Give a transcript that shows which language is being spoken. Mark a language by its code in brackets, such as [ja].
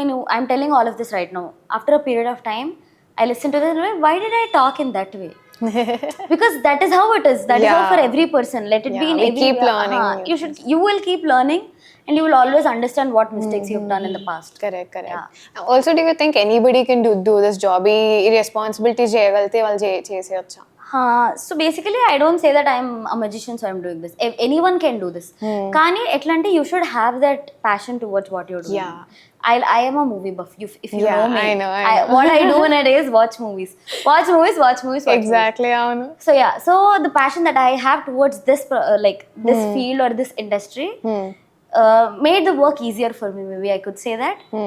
[en] I'm telling all of this right now. After a period of time, I listen to this, why did I talk in that way? Because that is how it is. That is how for every person. Let it be in every keep learning. You will keep learning, and you will always understand what mistakes you've done in the past. Correct. Also, do you think anybody can do this job? [te] Responsibilities చేయగలిగితే వాళ్ళు చేసేయొచ్చా? [en] So basically, I don't say that I'm a magician, so I'm doing this. If anyone can do this. [te] Kani etlante, [en] you should have that passion towards what you're doing. I am a movie buff. If you know me, I know. What I do in a day is watch movies. Exactly. So so the passion that I have towards this this field or this industry made the work easier for me. Maybe I could say that.